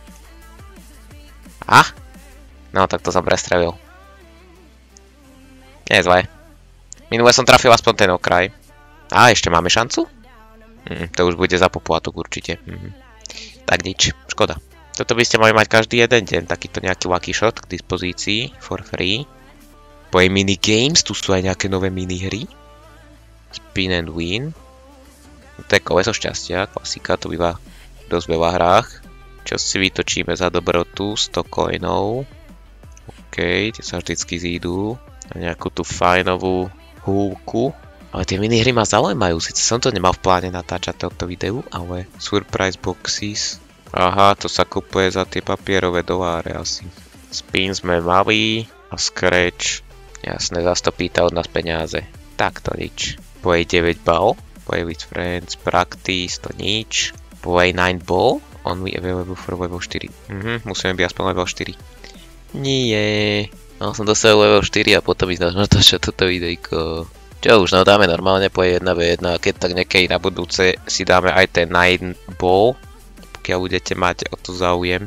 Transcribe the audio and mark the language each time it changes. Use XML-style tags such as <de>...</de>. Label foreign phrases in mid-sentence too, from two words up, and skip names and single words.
<sk>No tak to som prestrelil. Nie je zlé. Minule som trafil aspoň ten okraj. Ešte máme šancu? To už bude za poplatok určite. Tak nič, škoda. Toto by ste mali mať každý jeden deň, takýto nejaký</sk> <en>lucky shot</en> <sk>k dispozícii,</sk> <en>for free.</en> <sk>Po jej minigames, tu sú aj nejaké nové minihry.</sk> <en>Spin and win.</en> <sk>To je koleso šťastia, klasika, to býva v dosť veľa hrách. Čo si vytočíme za dobrotu, 100 coinov. OK, tie sa vždycky zídu. A nejakú tú fajnovú húlku. Ale tie minihry ma zaujímajú, síce som to nemal v pláne natáčať tohto videu, ale</sk> <en>surprise boxes.</en> <sk>Aha, to sa kupuje za tie papierové doláre asi. Spin sme mali a scratch. Jasné, zas to pýta od nás peniaze. Tak to nič.</sk> <en>Play 9 ball, play with friends, practice,</en> <sk>to nič.</sk> <en>Play 9 ball, only available for level 4.</en> <sk>Musíme byť aspoň level 4. Nie. No som dosiahol level 4 a potom ísť natáčať toto videjko. Čo už, no dáme normálne po 1v1 a keď tak niekedy na budúce si dáme aj ten 9 ball, pokiaľ budete mať o to záujem.</sk>